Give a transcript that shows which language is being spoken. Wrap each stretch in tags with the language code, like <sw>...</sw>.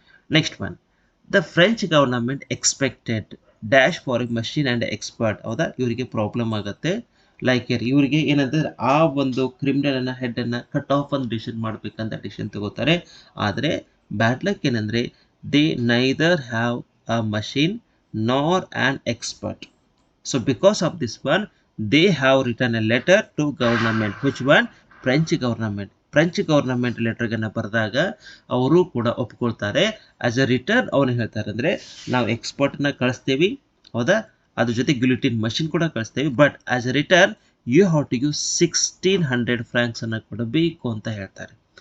<en>Next one, the French government expected dash for a machine and expert.</en> <kn>ಹೌದಾ, ಇವರಿಗೆ problem ಆಗುತ್ತೆ. Like ಇವರಿಗೆ ಏನಂತಂದ್ರೆ ಆ ಒಂದು ಕ್ರಿಮಿನಲ್ ಹೆಡ್ಡನ್ನು ಕಟ್ ಆಫ್ ಒಂದು ಡಿಸಿಷನ್ ಮಾಡಬೇಕಂತ ಡಿಸಿಷನ್ ತಗೋತಾರೆ. ಆದರೆ ಬ್ಯಾಡ್ ಲಕ್ ಏನಂದರೆ</kn> <en>They neither have a machine nor an expert. So because of this one, they have written a letter to government. Which one? French government.</en> <kn>French government ಲೆಟರ್ಗನ್ನು ಬರೆದಾಗ ಅವರು ಕೂಡ ಒಪ್ಕೊಳ್ತಾರೆ.</kn> <en>as a return</en> <kn>ಅವನು ಹೇಳ್ತಾರೆ ಅಂದರೆ ನಾವು ಎಕ್ಸ್ಪರ್ಟ್ನ ಕಳಿಸ್ತೀವಿ, ಹೌದಾ, ಅದ್ರ ಜೊತೆ ಗ್ಯುಲಿಟಿನ್ ಮಷಿನ್ ಕೂಡ ಕಳಿಸ್ತೀವಿ.</kn> <en>but as a return you have to give 1600 francs</en> <kn>ಅನ್ನು ಕೊಡಬೇಕು ಅಂತ ಹೇಳ್ತಾರೆ.</kn>